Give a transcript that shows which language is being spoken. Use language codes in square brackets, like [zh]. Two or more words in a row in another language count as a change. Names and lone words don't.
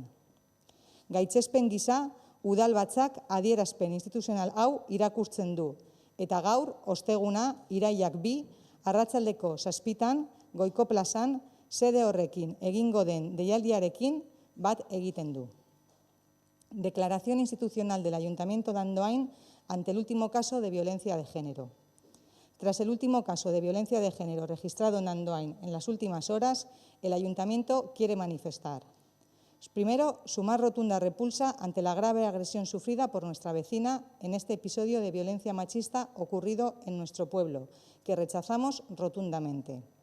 [eu] Gaitzespen gisa, udalbatzak adierazpen instituzional hau irakurtzen du, eta gaur, osteguna, irailak 2, arratsaldeko 7, Goiko plazan, sede horrekin egingo den deialdiarekin bat egiten du. [es] Declaración institucional del Ayuntamiento de Andoain ante el último caso de violencia de género. Tras el último caso de violencia de género registrado en Andoain en las últimas horas, el Ayuntamiento quiere manifestar. Primero, su más rotunda repulsa ante la grave agresión sufrida por nuestra vecina en este episodio de violencia machista ocurrido en nuestro pueblo, que rechazamos rotundamente.